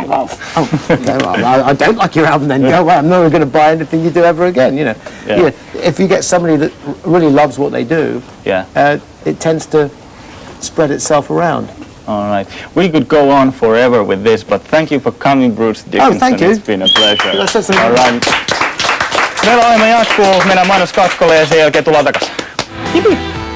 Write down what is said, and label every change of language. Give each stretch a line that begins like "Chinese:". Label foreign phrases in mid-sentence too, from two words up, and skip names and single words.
English: I don't like your album, then go, well, I'm never going to buy anything you do ever again, you know. Yeah. You know, if you get somebody that really loves what they do, Yeah. it tends to spread itself around. All right. We could go on forever with this, but thank you for coming, Bruce Dickinson. Oh, thank you. It's been a pleasure. That's All right.
Finnish: Meillä ohjelma jatkuu, mennään mainoskatkolle ja sen jälkeen tullaan takaisin. Jipi!